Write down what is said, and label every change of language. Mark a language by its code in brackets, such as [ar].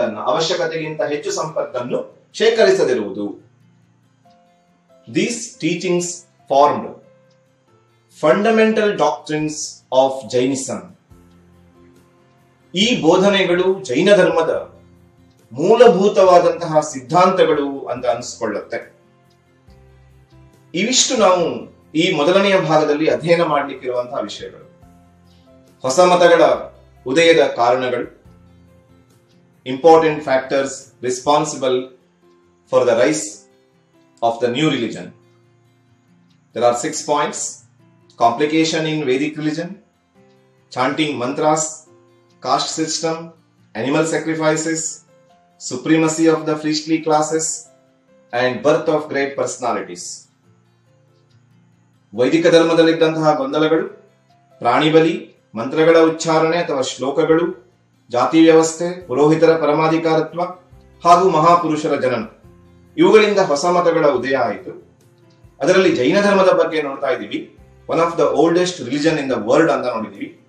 [kn] ಅವಶ್ಯಕತೆಗಿಂತ ಹೆಚ್ಚು ಸಂಪತ್ತನ್ನು ಶೇಖರಿಸದಿರುವುದು. [en] These teachings formed fundamental doctrines of Jainism. [kn] ಈ ಬೋಧನೆಗಳು ಜೈನ ಧರ್ಮದ ಮೂಲಭೂತವಾದಂತಹ ಸಿದ್ಧಾಂತಗಳು ಅಂತ ಅನಿಸ್ಕೊಳ್ಳುತ್ತೆ. ಇವಿಷ್ಟು ನಾವು ಈ ಮೊದಲನೆಯ ಭಾಗದಲ್ಲಿ ಅಧ್ಯಯನ ಮಾಡಲಿಕ್ಕಿರುವಂತಹ ವಿಷಯಗಳು. ಹೊಸ ಮತಗಳ ಉದಯದ ಕಾರಣಗಳು, [en] Important factors responsible for the rise of the new religion. There are 6 points: complication in Vedic religion, chanting mantras, caste system, animal sacrifices, supremacy of the priestly classes, and birth of great personalities. [kn] ವೈದಿಕ ಧರ್ಮದಲ್ಲಿದ್ದಂತಹ ಗೊಂದಲಗಳು, ಪ್ರಾಣಿ ಬಲಿ, ಮಂತ್ರಗಳ ಉಚ್ಚಾರಣೆ ಅಥವಾ ಶ್ಲೋಕಗಳು, ಜಾತಿ ವ್ಯವಸ್ಥೆ, ಪುರೋಹಿತರ ಪರಮಾಧಿಕಾರತ್ವ ಹಾಗೂ ಮಹಾಪುರುಷರ ಜನನ, ಇವುಗಳಿಂದ ಹೊಸ ಮತಗಳ ಉದಯ ಆಯಿತು. ಅದರಲ್ಲಿ ಜೈನ ಧರ್ಮದ ಬಗ್ಗೆ ನೋಡ್ತಾ ಇದ್ದೀವಿ. [en] one of the oldest religion in the world [kn] ಅಂತ ನೋಡಿದೀವಿ.